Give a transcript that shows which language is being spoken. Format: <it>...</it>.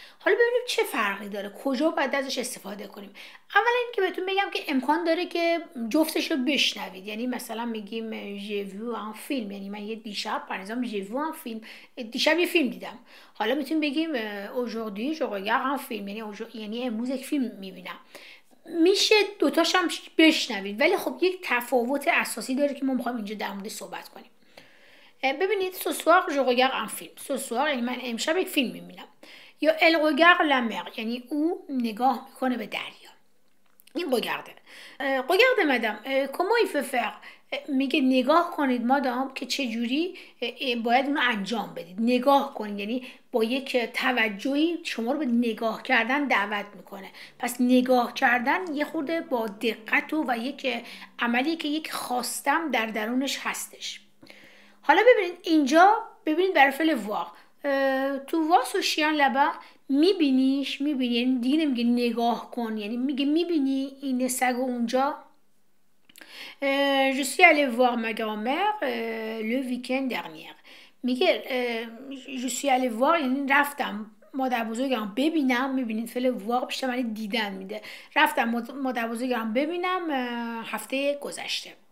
<fa>حالا ببینیم چه فرقی داره، کجا باید ازش استفاده کنیم. اولا اینکه بهتون بگم که امکان داره که جفتش رو بشنوید، یعنی مثلا میگیم</fa> <fr>j'ai vu un film،</fr> <fa>یعنی من یه دیشب پرنظام j'ai vu un film، دیشب یه فیلم دیدم. حالا میتونیم بگیم</fa> <fr>aujourd'hui je regarde un film،</fr> <fa>یعنی امروز یک فیلم میبینم. میشه دوتاش هم بشنوید، ولی خب یک تفاوت اساسی داره که ما میخوایم اینجا در موردش صحبت کنیم.</fa> <fr>ببینید ce soir je regarde un film. ce soir</fr> <fa>یعنی من امشب یک فیلم میبینم. یا</fa> <fr>elle regarde la mer</fr> <fa>یعنی او نگاه میکنه به دریا.</fa> <fr>این regarde madame comment il faut faire.</fr> <fa>میگه نگاه کنید مادام که چجوری باید اونو انجام بدید. نگاه کنید یعنی با یک توجهی شما رو به نگاه کردن دعوت میکنه. پس نگاه کردن یه خورده با دقت و یک عملی که یک خواستم در درونش هستش. حالا ببینید اینجا ببینید برای فعل voir</fa> <fr>تو واس و شیان لبا</fr> <fa>میبینیش، میبینی یعنی دیگه نمیگه نگاه کن، یعنی میگه میبینی این سگ اونجا.</fa> <fr>je suis allée voir ma grand-mère le week-end dernier.</fr> <fa>میگه</fa> <fr>je suis allée voir</fr> <fa>یعنی رفتم مادر بزرگم ببینم. میبینید فعل voir بیشتر معنی دیدن میده. رفتم مادر بزرگم ببینم هفته گذشته.</fa>